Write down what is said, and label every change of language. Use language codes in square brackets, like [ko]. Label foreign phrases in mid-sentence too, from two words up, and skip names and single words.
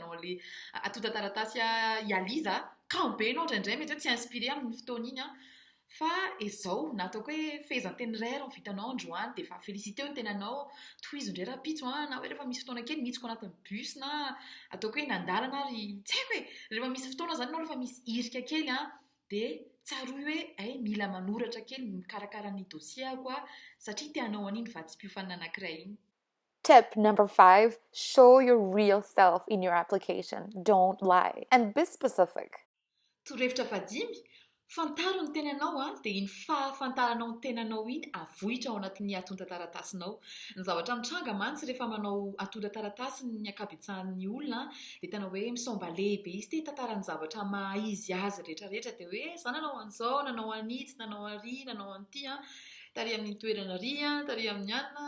[mg] hanao le atota-taratasy ializa kamo be ianao indraindray mety hoe tsy inspiré amin'ny fotoana iny fa izao nataoko hoe fehezanteny iray raha vitanao androany dia efa félicité ny tenanao tohizo indray rapitso na hoe rehefa misy fotoana kely mihitsiko anatin'ny bus na ataoko hoe nandalana ary tsy haiko hoe rehefa misy fotoana zany ianao rehefa misy irika kely dia tsaroy hoe mila manoratra kely mikarakara ny dossier satria tianao an'iny va tsy mpiofanana anankiray iny. [en] Tip number 5, show your real self in your application. Don't lie. And be specific. [mg] Torohevitra fadimy, fantaro ny tenanao dia iny fahafantaranao ny tenanao iny avohitra ao anatin'ny atota-taratasinao. Ny zavatra mitranga mantsy rehefa manao atota-taratasy ny ankabetsahan'ny olona dia tena hoe misomba lehibe izy tia tantarany zavatra maha-izy azy rehetrarehetra dia hoe za nanao an'izao, nanao an'itsy, nanao ary, nanao an'ity tary amin'ny toerana ry tary amin'ny anina.